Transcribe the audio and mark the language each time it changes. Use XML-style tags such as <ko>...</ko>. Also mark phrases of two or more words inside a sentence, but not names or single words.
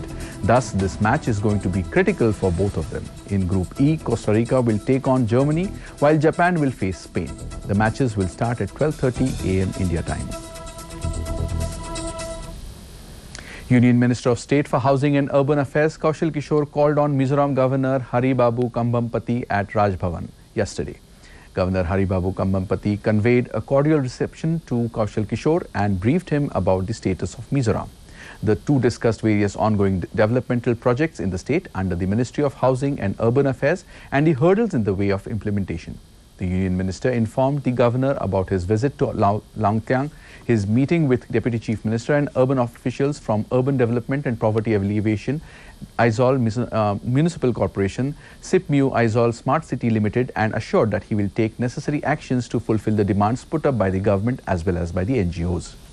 <en>Thus, this match is going to be critical for both of them. In Group E, Costa Rica will take on Germany, while Japan will face Spain. The matches will start at 12:30 a.m. India time. Union Minister of State for Housing and Urban Affairs Kaushal Kishore called on Mizoram Governor Haribabu Kambhampati at Raj Bhavan yesterday. Governor Haribabu Kambhampati conveyed a cordial reception to Kaushal Kishore and briefed him about the status of Mizoram. The two discussed various ongoing developmental projects in the state under the Ministry of Housing and Urban Affairs and the hurdles in the way of implementation. The Union Minister informed the Governor about his visit to Langtyang, his meeting with Deputy Chief Minister and urban officials from Urban Development and Poverty Alleviation, Aizawl Municipal Corporation, SIPMU Aizawl Smart City Limited, and assured that he will take necessary actions to fulfill the demands put up by the government as well as by the NGOs.</en>